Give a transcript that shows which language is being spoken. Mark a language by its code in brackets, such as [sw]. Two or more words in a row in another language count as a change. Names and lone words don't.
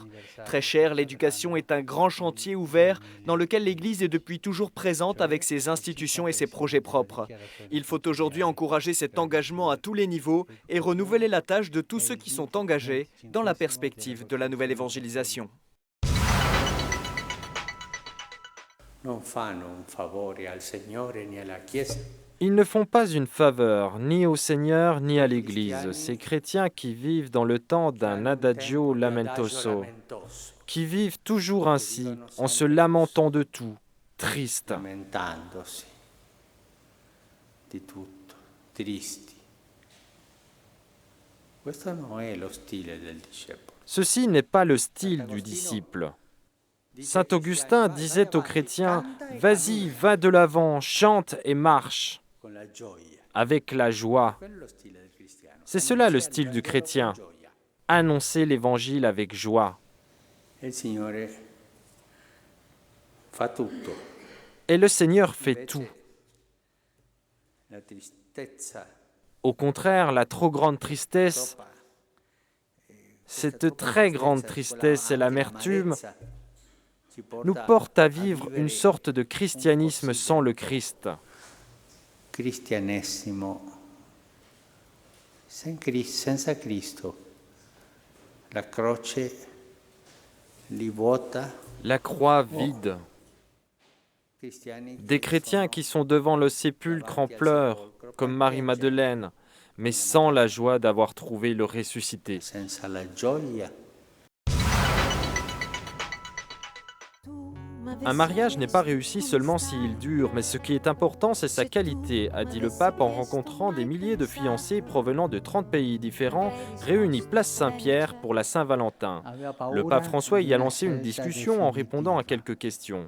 [fr] Très cher, l'éducation est un grand chantier ouvert dans lequel l'Église est depuis toujours présente avec ses institutions et ses projets propres. Il faut aujourd'hui encourager cet engagement à tous les niveaux et renouveler la tâche de tous ceux qui sont engagés dans la perspective de la nouvelle évangélisation. [it] Non fanno un favore al Signore né alla Chiesa [fr] Ils ne font pas une faveur, ni au Seigneur, ni à l'Église, ces chrétiens qui vivent dans le temps d'un [it] adagio lamentoso, [fr] qui vivent toujours ainsi, en se lamentant de tout, tristes. [it] Lamentandosi di tutto, tristi. Questo non è lo stile del discepolo. [fr] Ceci n'est pas le style du disciple. Saint Augustin disait aux chrétiens, « Vas-y, va de l'avant, chante et marche [it] Con la gioia. [fr] avec la joie. [it] Quello è lo stile del cristiano. » [fr] C'est cela le style du chrétien, annoncer l'évangile avec joie. [it] E il Signore fa tutto. [fr] Et le Seigneur fait tout. [it] La tristezza [fr] Au contraire, la trop grande tristesse, cette très grande tristesse et l'amertume nous portent à vivre une sorte de christianisme sans le Christ. [it] Cristianesimo senza Cristo. La croce li vuota. [fr] La croix vide. Des chrétiens qui sont devant le sépulcre en pleurs, comme Marie-Madeleine, mais sans la joie d'avoir trouvé le ressuscité. [it] Senza la gioia. [fr] Un mariage n'est pas réussi seulement s'il dure, mais ce qui est important, c'est sa qualité, a dit le pape en rencontrant des milliers de fiancés provenant de 30 pays différents, réunis place Saint-Pierre pour la Saint-Valentin. Le pape François y a lancé une discussion en répondant à quelques questions.